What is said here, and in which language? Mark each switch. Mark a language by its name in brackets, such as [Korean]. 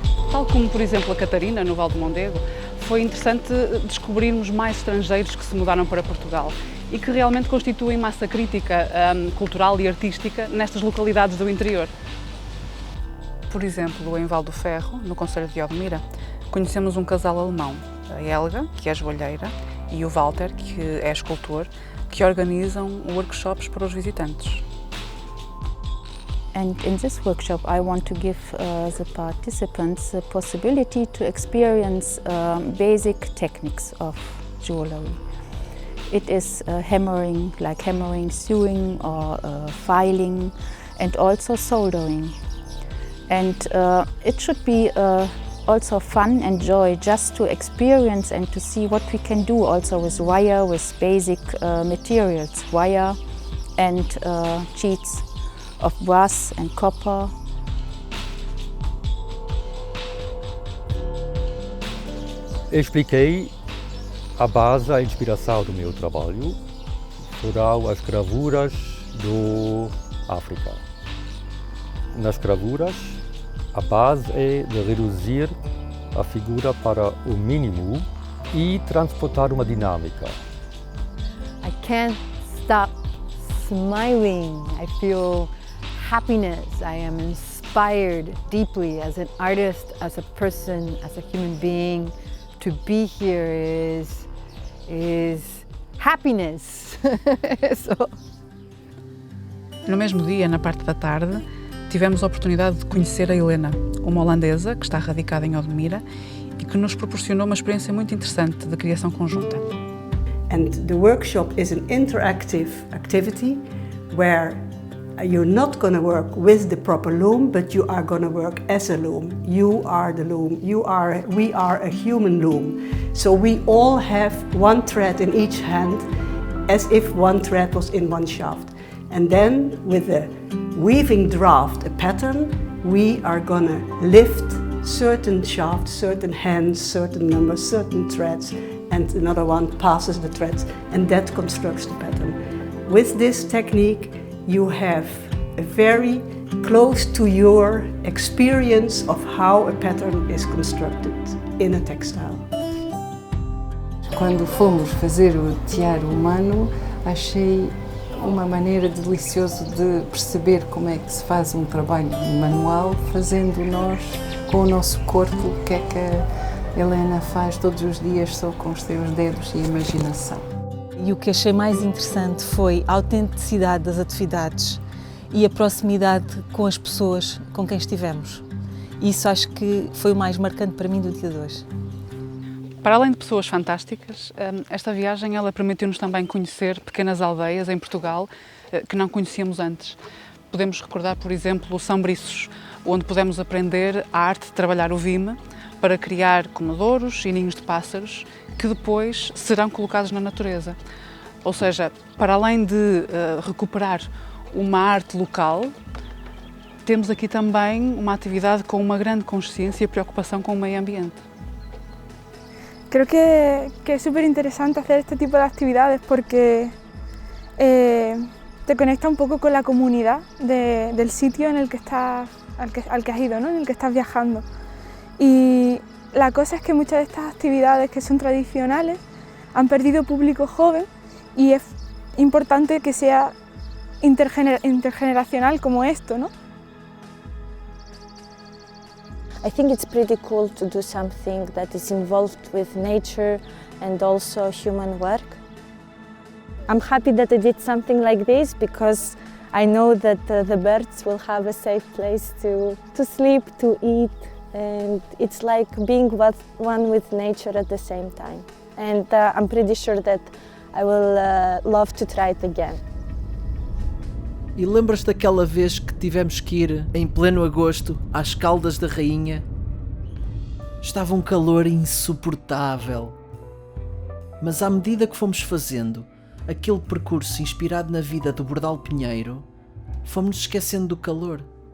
[Portuguese] Tal como, por exemplo, a Catarina, no Val do Mondego, foi interessante descobrirmos mais estrangeiros que se mudaram para Portugal e que realmente constituem massa crítica cultural e artística nestas localidades do interior. Por exemplo, em Val do Ferro, no concelho de Odmira, conhecemos um casal alemão, a Helga, que é joalheira, e o Walter, que é escultor, que organizam workshops para os visitantes. [English] And in this workshop I want to give the participants the possibility to experience basic techniques of jewelry. It is hammering, like hammering, sewing or filing, and also soldering. And it should be also fun and joy just to experience and to see what we can do also with wire, with basic materials, wire and sheets of brass and copper. [Portuguese] Eu expliquei a base, a inspiração do meu trabalho foram as gravuras do África. Nas gravuras, a base é de reduzir a figura para o mínimo e transportar uma dinâmica. [English] I can't stop smiling. I feel happiness. I am inspired deeply as an artist, as a person, as a human being. To be here is happiness. So. [Portuguese] No mesmo dia, na parte da tarde, tivemos a oportunidade de conhecer a Helena, uma holandesa que está radicada em Odmira e que nos proporcionou uma experiência muito interessante de criação conjunta. [English] And the workshop is an interactive activity where You're not going to work with the proper loom, but you are going to work as a loom. You are the loom. We are a human loom. So we all have one thread in each hand, as if one thread was in one shaft. And then with a weaving draft, a pattern, we are going to lift certain shafts, certain hands, certain numbers, certain threads, and another one passes the threads, and that constructs the pattern. With this technique, you have a very close to your experience of how a pattern is constructed in a textile. [Portuguese] Quando fomos fazer o tiara humano, achei uma maneira deliciosa de perceber como é que se faz um trabalho manual, fazendo nós com o nosso corpo, o que é que a Helena faz todos os dias só com os seus dedos e imaginação. E o que achei mais interessante foi a autenticidade das atividades e a proximidade com as pessoas com quem estivemos. Isso acho que foi o mais marcante para mim do dia de hoje. Para além de pessoas fantásticas, esta viagem ela permitiu-nos também conhecer pequenas aldeias em Portugal que não conhecíamos antes. Podemos recordar, por exemplo, o São Briços, onde pudemos aprender a arte de trabalhar o vime para criar comedouros e ninhos de pássaros que depois serão colocados na natureza. Ou seja, para além de recuperar uma arte local, temos aqui também uma atividade com uma grande consciência e preocupação com o meio ambiente. [Spanish] Creo que es súper interesante hacer este tipo de actividades porque te conecta un poco con la comunidad del sitio en el que estás, al que has ido, ¿no? En el que estás viajando. Y la cosa es que muchas de estas actividades que son tradicionales han perdido público joven y es importante que sea intergeneracional como esto, ¿no? [English] I think it's pretty cool to do something that is involved with nature and also human work. I'm happy that I did something like this because I know that the birds will have a safe place to sleep, to eat, and it's like being one with nature at the same time. And I'm pretty sure that I will love to try it again. [Portuguese] E lembras daquela vez que tivemos que ir, em pleno agosto, às Caldas da Rainha? Estava um calor insuportável. Mas à medida que fomos fazendo aquele percurso inspirado na vida do Bordal Pinheiro, fomos-nos esquecendo do calor.